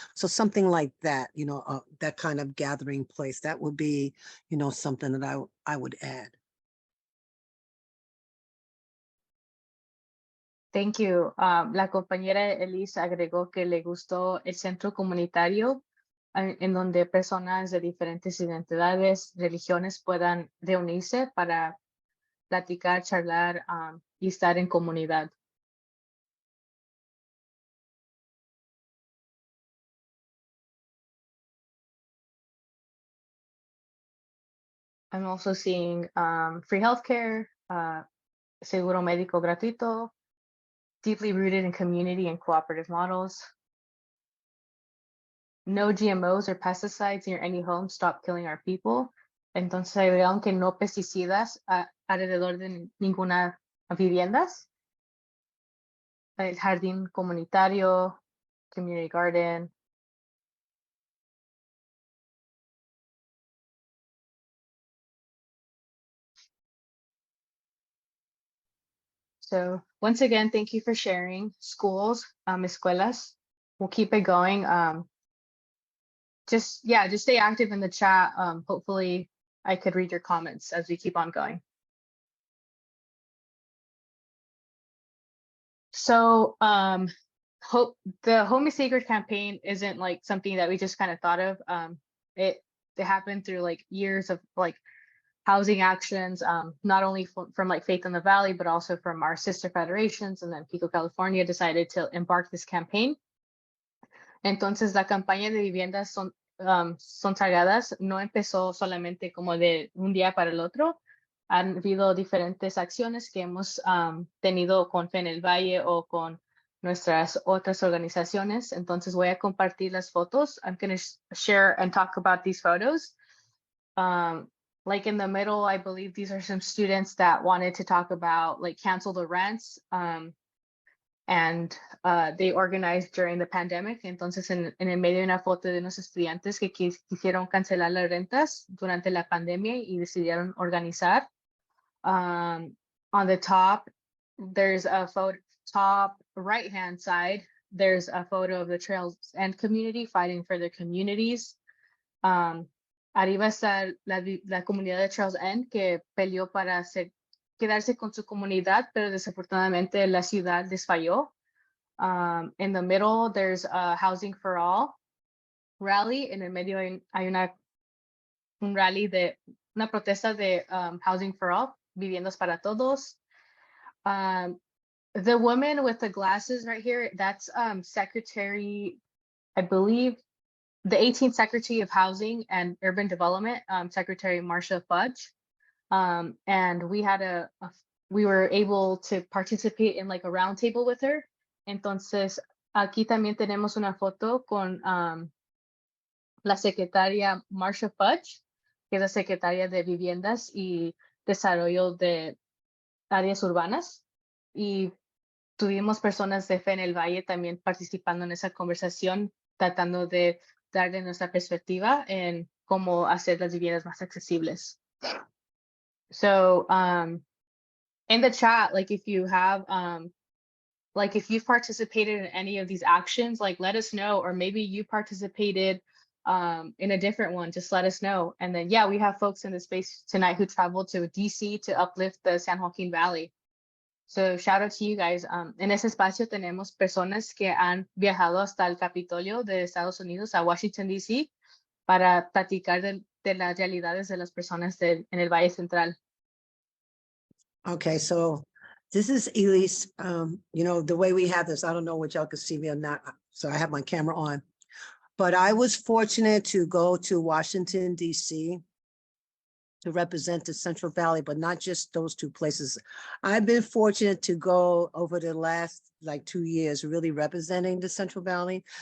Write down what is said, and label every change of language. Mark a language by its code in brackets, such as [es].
[en] So something like that, you know, that kind of gathering place, that would be, you know, something that I would add. Thank you. [es] La compañera Elise agregó que le gustó el centro comunitario en donde personas de diferentes identidades, religiones puedan reunirse para platicar, charlar y estar en comunidad. [en] I'm also seeing free healthcare, [es] seguro médico gratuito, [en] deeply rooted in community and cooperative models. No GMOs or pesticides near any home, stop killing our people. [es] Entonces agregaron que no pesticidas alrededor de ninguna viviendas. El jardín comunitario, [en] community garden. So once again, thank you for sharing. Schools, escuelas, we'll keep it going. Just stay active in the chat. Hopefully I could read your comments as we keep on going. So the Home is Sacred campaign isn't like something that we just kind of thought of. It happened through like years of like housing actions, not only from like Faith in the Valley, but also from our sister federations. And then Pico, California decided to embark this campaign. [es] Entonces la campaña de viviendas son sagradas no empezó solamente como de un día para el otro. Han habido diferentes acciones que hemos tenido con Fe en el Valle o con nuestras otras organizaciones. Entonces voy a compartir las fotos. [en] I'm going to share and talk about these photos. Like in the middle, I believe these are some students that wanted to talk about like cancel the rents. And they organized during the pandemic. [es] Entonces en el medio hay una foto de unos estudiantes que quisieron cancelar las rentas durante la pandemia y decidieron organizar. [en] On the top, there's a photo, top right hand side, there's a photo of the Trails End community fighting for their communities. [es] Arriba está la comunidad de Trails End que peleó para quedarse con su comunidad, pero desafortunadamente la ciudad les falló. [en] In the middle, there's a Housing for All rally. [es] En el medio hay un rally de una protesta de Housing for All, viviendas para todos. [en] The woman with the glasses right here, that's Secretary, I believe, the 18th Secretary of Housing and Urban Development, Secretary Marcia Fudge. And we were able to participate in like a roundtable with her. [es] Entonces, aquí también tenemos una foto con la secretaria Marcia Fudge, que es la secretaria de Viviendas y Desarrollo de Áreas Urbanas. Y tuvimos personas de Fe en el Valle también participando en esa conversación, tratando de darle nuestra perspectiva en cómo hacer las viviendas más accesibles. [en] So in the chat, like if you have like if you've participated in any of these actions, like let us know, or maybe you participated in a different one, just let us know. And then yeah, we have folks in the space tonight who traveled to DC to uplift the San Joaquin Valley. So shout out to you guys. [es] En ese espacio tenemos personas que han viajado hasta el Capitolio de Estados Unidos a Washington DC para platicar de las realidades de las personas en el Valle Central. [en] Okay, so this is Elise. You know, the way we have this, I don't know what y'all can see me or not, so I have my camera on. But I was fortunate to go to Washington, D.C. to represent the Central Valley, but not just those two places. I've been fortunate to go over the last like 2 years, really representing the Central Valley.